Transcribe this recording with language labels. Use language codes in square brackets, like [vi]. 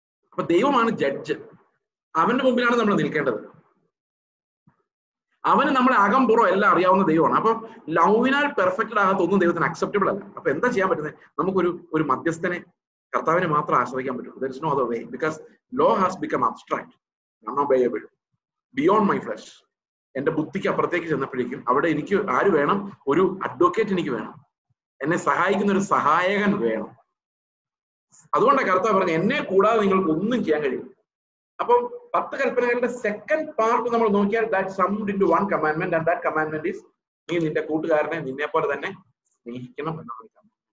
[ml] അപ്പൊ ദൈവമാണ് ജഡ്ജ്. അവന്റെ മുമ്പിലാണ് നമ്മൾ നിൽക്കേണ്ടത്. അവന് നമ്മളെ അകം പുറം എല്ലാം അറിയാവുന്ന ദൈവമാണ്. അപ്പൊ ലവിനാൽ പെർഫെക്റ്റഡ് ആകാത്ത ഒന്നും ദൈവത്തിന് അക്സെപ്റ്റബിൾ അല്ല. അപ്പൊ എന്താ ചെയ്യാൻ പറ്റുന്നത്? നമുക്കൊരു മധ്യസ്ഥനെ, കർത്താവിനെ മാത്രം ആശ്രയിക്കാൻ പറ്റും. [en] There is no other way, because law has become abstract, unobeyable, beyond my flesh. [ml] എന്റെ ബുദ്ധിക്ക് അപ്പുറത്തേക്ക് ചെന്നപ്പോഴേക്കും അവിടെ എനിക്ക് ആര് വേണം? ഒരു അഡ്വക്കേറ്റ് എനിക്ക് വേണം. എന്നെ സഹായിക്കുന്ന ഒരു സഹായകൻ വേണം. അതുകൊണ്ടാണ് കർത്താവ് പറഞ്ഞു, എന്നെ കൂടാതെ നിങ്ങൾക്ക് ഒന്നും ചെയ്യാൻ കഴിയും. അപ്പം 10 കൽപ്പനകളുടെ സെക്കൻഡ് പാർട്ട് നമ്മൾ നോക്കിയാൽ [en] that summed into one commandment, and that commandment is [ml] നീ നിന്റെ കൂട്ടുകാരനെ നിന്നെ പോലെ തന്നെ സ്നേഹിക്കണം എന്നുള്ള കമാൻഡ്മെന്റ്.